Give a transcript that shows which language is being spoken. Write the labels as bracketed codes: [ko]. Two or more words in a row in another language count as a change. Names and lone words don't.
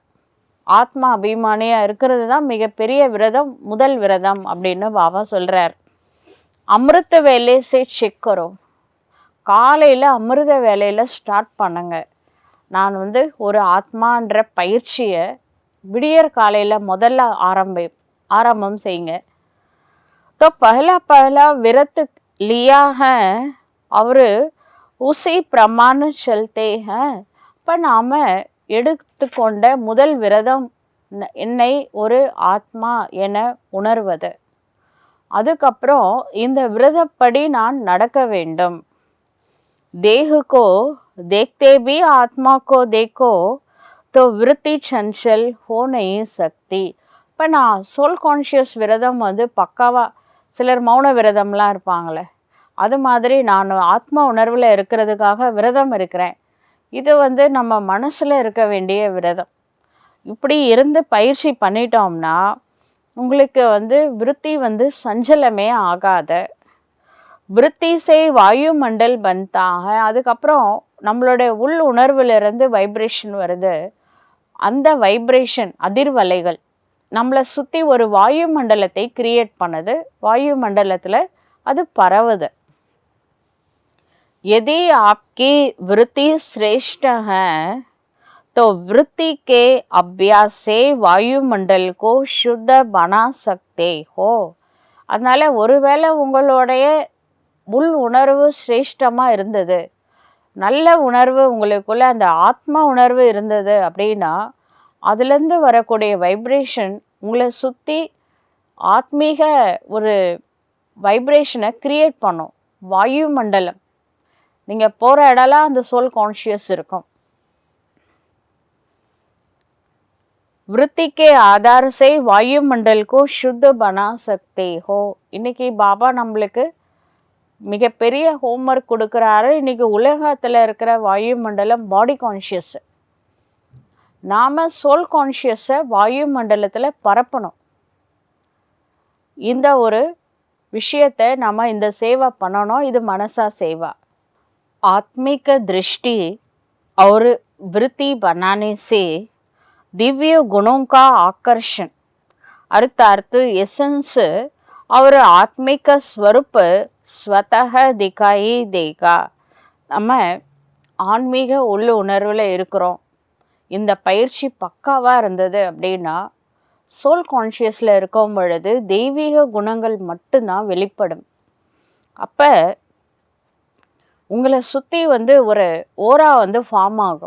[ta] ஆத்மா அபிமானியாக இருக்கிறது தான் மிகப்பெரிய விரதம், முதல் விரதம் அப்படின்னு பாபா சொல்கிறார். அமிர்த வேலை செக்கரும், காலையில் அமிர்த வேலையில் ஸ்டார்ட் பண்ணுங்க. நான் ஒரு ஆத்மான்ற பயிற்சியை விடியற் காலையில் முதல்ல ஆரம்பம் செய்யுங்க. [hi] तो पहला व्रत लिया है और उसी प्रमाण चलते हैं. [ta] இப்போ நாம் எடுத்துக்கொண்ட முதல் விரதம் என்னை ஒரு ஆத்மா என உணர்வது. அதுக்கப்புறம் இந்த விரதப்படி நான் நடக்க வேண்டும். [hi] देह को देखते भी आत्मा को देखो तो वृत्ति चंचल हो नहीं सकती. [ta] இப்போ நான் [en] soul conscious [ta] விரதம் பக்காவாக, சிலர் மௌன விரதம்லாம் இருப்பாங்களே, அது மாதிரி நான் ஆத்மா உணர்வில் இருக்கிறதுக்காக விரதம் இருக்கிறேன். இது நம்ம மனசில் இருக்க வேண்டிய விரதம். இப்படி இருந்து பயிற்சி பண்ணிட்டோம்னா உங்களுக்கு விருத்தி சஞ்சலமே ஆகாத. [hi] वृत्ति से वायु मंडल बनता. [ta] அதுக்கப்புறம் நம்மளுடைய உள் உணர்விலிருந்து வைப்ரேஷன் வருது. அந்த வைப்ரேஷன் அதிர்வலைகள் நம்மளை சுற்றி ஒரு வாயு மண்டலத்தை கிரியேட் பண்ணுது. வாயு மண்டலத்தில் அது பரவுது. [hi] यदि आपकी वृत्ति श्रेष्ठ है तो वृत्ति के अभ्यास से वायुमंडल को शुद्ध बना सकते हो. [ta] அதனால் ஒருவேளை உங்களுடைய உள் உணர்வு சிரேஷ்டமாக இருந்தது, நல்ல உணர்வு உங்களுக்குள்ள அந்த ஆத்மா உணர்வு இருந்தது அப்படின்னா அதுலேருந்து வரக்கூடிய வைப்ரேஷன் உங்களை சுற்றி ஆத்மீக ஒரு வைப்ரேஷனை கிரியேட் பண்ணும். வாயு மண்டலம், நீங்கள் போகிற இடம்லாம் அந்த [en] soul conscious [ta] இருக்கும். [hi] விருத்தி के आधार से वायुमंडल को शुद्ध बना सकते हो. [ta] இன்னைக்கு பாபா நம்மளுக்கு மிகப்பெரிய ஹோம்ஒர்க் கொடுக்குறாரு. இன்னைக்கு உலகத்தில் இருக்கிற வாயுமண்டலம் [en] body conscious, [ta] நாம் [en] soul conscious [ta] வாயுமண்டலத்தில் பரப்பணும். இந்த ஒரு விஷயத்தை நம்ம இந்த சேவை பண்ணணும். இது மனசா சேவா. [hi] आत्मिक दृष्टि और वृत्ति बनाने से दिव्य गुणों का आकर्षण अर्थात एसेंस और आत्मिक स्वरूप स्वतः दिखाई देगा. [ta] நம்ம ஆன்மீக உள்ள உணர்வில் இருக்கிறோம், இந்த பயிற்சி பக்காவாக இருந்தது அப்படின்னா சோல் கான்ஷியஸில் இருக்கும் பொழுது தெய்வீக குணங்கள் மட்டும்தான் வெளிப்படும். அப்போ உங்களை சுற்றி ஒரு [en] aura form [ta] ஆகும்.